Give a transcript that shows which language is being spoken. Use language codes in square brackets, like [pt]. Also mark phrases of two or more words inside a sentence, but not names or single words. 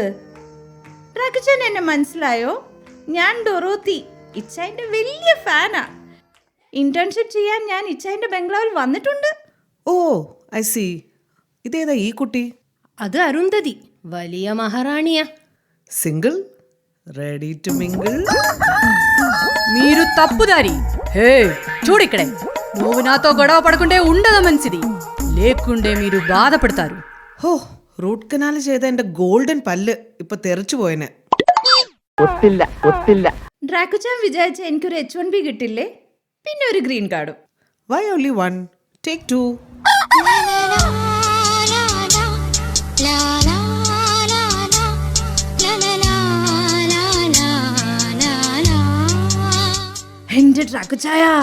[ml] ഡ്രാക്കുച്ചാൻ എന്നെ മനസ്സിലായോ? ഞാൻ ഡൊറോത്തി, ഇച്ചായന്റെ വലിയ ഫാനാ. ഇന്റേൺഷിപ്പ് ചെയ്യാൻ ഞാൻ ഇച്ചായന്റെ ബംഗ്ലാവിൽ വന്നിട്ടുണ്ട്. ഓ, [en] I see. [ml] ഇതേതാ ഈ കുട്ടി? അത് അരുന്ധതി, വലിയ മഹാറാണിയാ. സിംഗിൾ? [en] ready to mingle? [te] మీరు తప్పుదారి. హే చూడిక్కడే, నువ్వు నాతో గొడవ పడకుంటే ఉండదు మంచిది, లేకుండే మీరు బాధపడతారు. [ml] ഹോ, [en] root canal [ml] ചെയ്ത എന്റെ ഗോൾഡൻ പല്ല് ഇപ്പൊ തെറിച്ചു പോയനെ. ഡ്രാക്കുച്ചാൻ വിചാരിച്ച എനിക്കൊരു H1B കിട്ടില്ലേ, പിന്നെ ഒരു ഗ്രീൻ കാർഡും. [en] why only one? take 2. [ml] എന്റെ ഡ്രാക്കുച്ചായ,